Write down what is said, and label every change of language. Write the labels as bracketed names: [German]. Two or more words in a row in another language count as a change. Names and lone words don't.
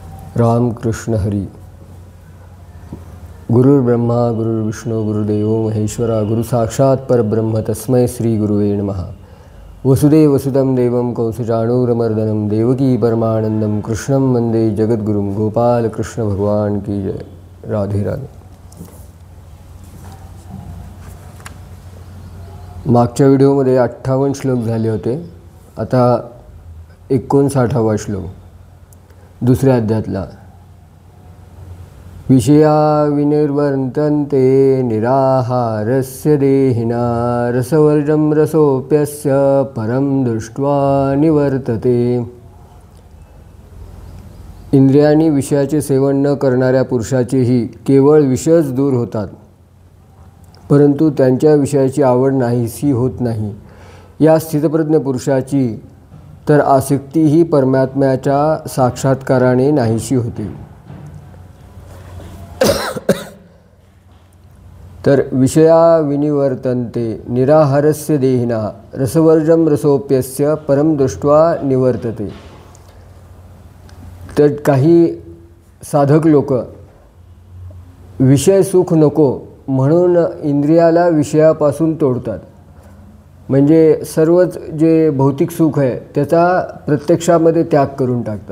[Marathi] रामकृष्ण हरी. [Sanskrit] गुरुर्ब्रह्मा गुरुर्विष्णू गुरुदेवो महेश्वरा गुरु साक्षात परब्रह्म तस्मै श्री गुरुवे नमः. वसुदेव वसुदं देवं कंसचाणूरमर्दनं देवकी परमानंदं कृष्णं वंदे जगद्गुरुं. [Hindi] गोपाल कृष्ण भगवान की जय. राधे राधे. [Marathi] मागच्या व्हिडिओमध्ये 58 श्लोक झाले होते. आता 59वा श्लोक दुसऱ्या अध्यायातला. [Sanskrit] विषया विनिर्वर्तन्ते निराहारस्य देहिना रसवर्जं रसोऽप्यस्य परं दृष्ट्वा निवर्तते. [Marathi] इंद्रियांनी विषयाचे सेवन न करणाऱ्या पुरुषाचेही केवळ विषयच दूर होतात, परंतु त्यांच्या विषयाची आवड नाहीशी होत नाही. या स्थितप्रज्ञ पुरुषाची तर आसक्तीही परमात्म्याच्या साक्षात्काराने नाहीशी होते. [Sanskrit] तर विषया विनिवर्तन्ते निराहारस्य देहिना रसवर्जं रसोऽप्यस्य परं दृष्ट्वा निवर्तते. [Marathi] तर काही साधक लोक विषय सुख नको म्हणून इंद्रियाला विषयापासून तोडतात. म्हणजे सर्वच जे भौतिक सुख आहे त्याचा प्रत्यक्षामध्ये त्याग करून टाकतात.